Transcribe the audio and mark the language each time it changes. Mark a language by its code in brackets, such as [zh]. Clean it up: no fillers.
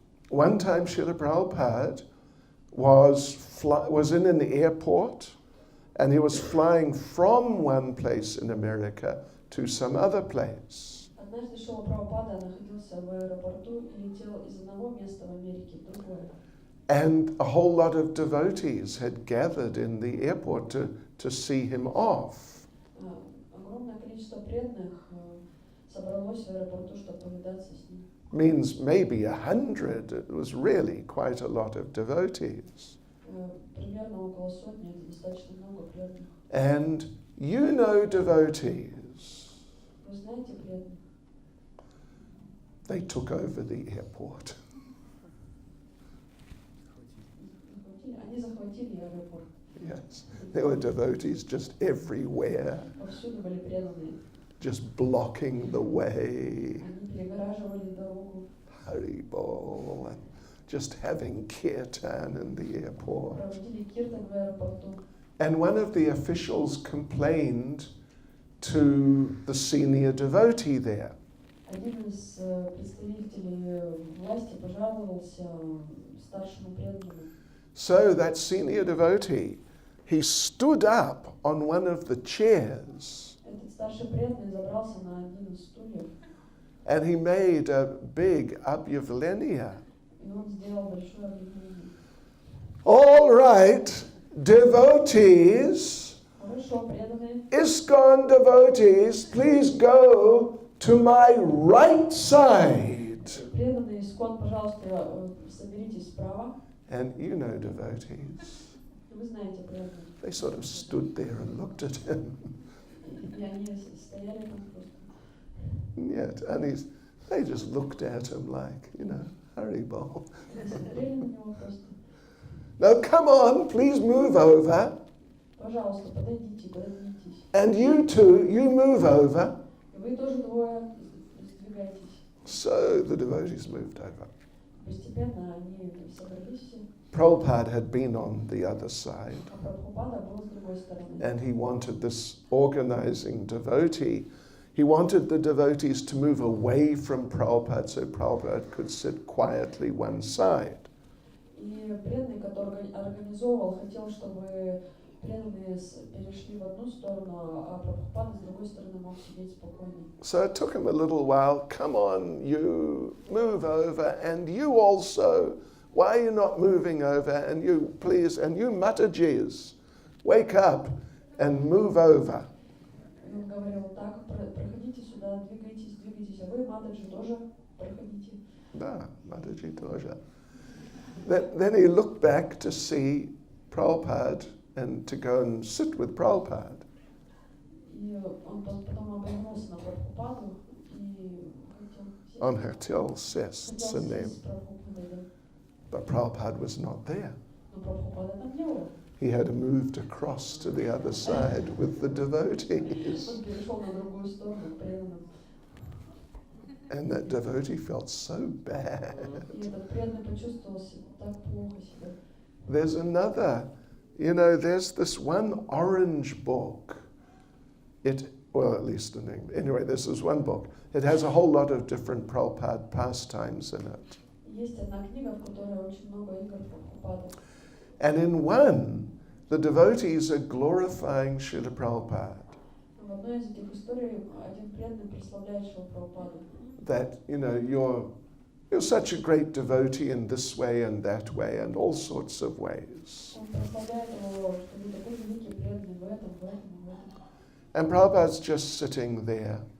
[en] One time Srila Prabhupada was in an airport and he was flying from one place in America to some other place. [ru] Однажды Шрила Прабхупада находился в аэропорту и летел из одного места в Америке в другое. [en] And a whole lot of devotees had gathered in the airport to see him off. [ru] Огромное количество преданных собралось в аэропорту, чтобы повидаться с ним. [en] Means maybe 100. It was really quite a lot of devotees. [ru] Примерно около сотни, это достаточно много преданных. [en] And you know devotees. [ru] Вы знаете преданных? [en] They took over the airport. [ru] Они захватили аэропорт. [en] Yes, there were devotees just everywhere, [ru] Повсюду были преданные. [en] just blocking the way. [ru] Они перегораживали дорогу. [en] Haribol, and just having kirtan in the airport. [ru] Проводили киртан в аэропорту. [en] And one of the officials complained to the senior devotee there. [ru] Один из представителей власти пожаловался старшему преданному. [en] So that senior devotee, he stood up on one of the chairs [ru] Этот старший преданный забрался на один из стульев, [en] and he made a big [ru] объявление. и он сделал большое объявление. [en] All right, devotees, [ru] Хорошо, преданные, [en] ISKCON devotees, please go to my right side. [ru] преданные ISKCON, пожалуйста, соберитесь справа. [en] And you know devotees, [ru] Вы знаете преданных. [en] they sort of stood there and looked at him. [ru] И они стояли там просто. [en] Yet, and they just looked at him like, Haribol. [ru] Они смотрели на него просто. [en] Now come on, please move over. [ru] Пожалуйста, подойдите, пододвиньтесь. [en] And you two, you move over. [ru] И вы тоже двое сдвигайтесь. [en] So the devotees moved over. [ru] Постепенно они собрались все. [en] Prabhupada had been on the other side, [ru] А Прабхупада был с другой стороны. [en] and he wanted this organizing devotee. He wanted the devotees to move away from Prabhupada so Prabhupada could sit quietly one side. [ru] И преданный, который организовывал, хотел, чтобы преданные перешли в одну сторону, а Прабхупада с другой стороны мог сидеть спокойно. [en] So it took him a little while. Come on, you move over, and you also. Why are you not moving over? And you, please, and you Matajis, wake up and move over. [ru] И он говорил, так, проходите сюда, двигайтесь, а вы, Мададжи, тоже проходите. Да, [en] Mataji Toja. Then he looked back to see Prabhupada and to go and sit with Prabhupada. [ru] И он потом обернулся на Прабхупаду и хотел On her till sis, сесть с Прабхупадой. [en] but Prabhupada was not there. [ru] Но Прабхупада там не было. [en] He had moved across to the other side with the devotees. [ru] Он перешел на другую сторону к преданным. [en] And that devotee felt so bad. [ru] И этот преданный почувствовал так плохо себя. [en] There's another, there's this one orange book. Well, at least in English. Anyway, this is one book. It has a whole lot of different Prabhupada pastimes in it. [ru] Есть одна книга, в которой очень много игр Прабхупады. [en] And in one, the devotees are glorifying Srila Prabhupada. [ru] В одной из этих историй один преданный прославляет Шрила Прабхупаду. [en] That, you're such a great devotee in this way and that way and all sorts of ways. [ru] Он прославляет его, что вы такой великий преданный в этом, в этом, в этом. [en] And Prabhupada's just sitting there.